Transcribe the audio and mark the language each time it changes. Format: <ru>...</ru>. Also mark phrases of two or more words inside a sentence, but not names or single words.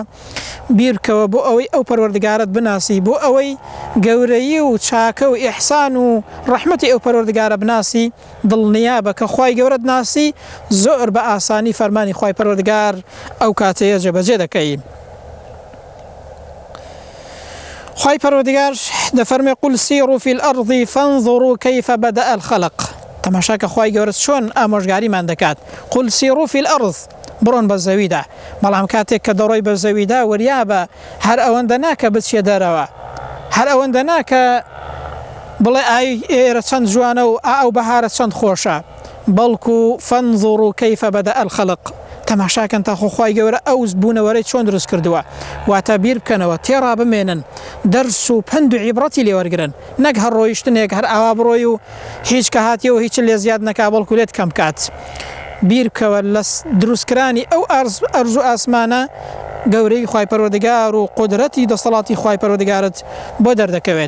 <ckb>بیرکەوە بۆ ئەوەی ئەو پەروەردگارت بناسی، بۆ ئەوەی گەورەیی و چاکە و ئیحسان و ڕەحمەتی ئەو پەروەردگارە بناسی، دڵنیابە کە خوای گەورەت ناسی زۆر بە ئاسانی فەرمانی خوای پەروەردگار ئەو کاتەیە جێبەجێ دەکەی. خوای پەروەردگار دەفەرمێ</ckb> <ar>قل سیروا فی الأرض فانظروا کیف بدأ الخلق.</ar> <ckb>تەماشاکە خوای گەورە چۆن ئامۆژگاریمان دەکات.</ckb> <ar>قل سیروا فی الأرض،</ar> <ckb>بڕۆن بە زەویدا، بەڵام کاتێک کە دەڕۆی بە زەویدا وریابە هەر ئەوەندە ناکە بچێ دەرەوە، هەر ئەوەندە ناکە بڵێ ئای ئێرە چەند جوانە و ئەو بەهارە چەند خۆشە، بەڵکو</ckb> <ar>فانظروا کیف بدأ الخلق.</ar> <ckb>تەماشاکەن تا خوای گەورە ئەو بوونەوەرەی چۆن دروست کردووە، واتە بیر بکەنەوە، تێڕا بمێنن، دەرس و پند و عیبرەتی لێوەرگرن، نەک هەر ڕۆیشتنێک هەر ئاوا بڕۆی و هیچ کە هاتیەوە هیچ لێ زیاد نەکا بەڵکو لێت کەم کات. بیر بکەوە لە دروستکرانی ئەو ئەرز و ئاسمانە گەورەی خوای پەروەردگار و قودرەتی دەسەڵاتی خوای پەروەردگارت بۆ دەردەکەوێت.</ckb>